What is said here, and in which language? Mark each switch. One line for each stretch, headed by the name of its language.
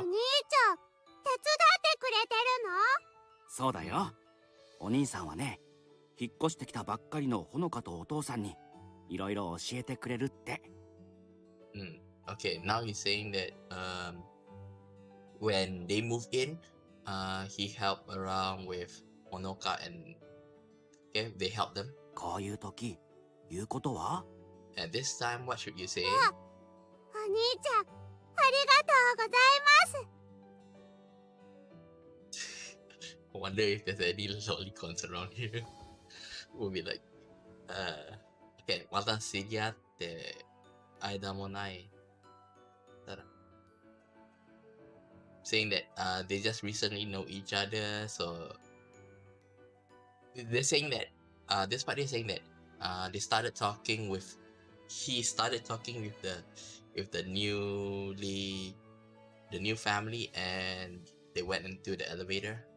Japanese: 兄ちゃん手伝ってくれてるのそうだよ。お兄さんはね、引っ越してきたばっかりのほのかとお父さんにいろいろ教えてくれるって。
English: Okay, now he's saying that when they moved in, he helped around with Honoka and okay, they helped them.
Japanese: こういう時、言うことは
English: And this time, what should you say?
Japanese: お兄ちゃん、ありがとうございます。
English: I wonder if there's any lollicons around here. We'll be like, okay,
Japanese: 私に会って間もない。
English: Saying that they just recently know each other, so they're saying that this party is saying that he started talking with the new family, and they went into the elevator.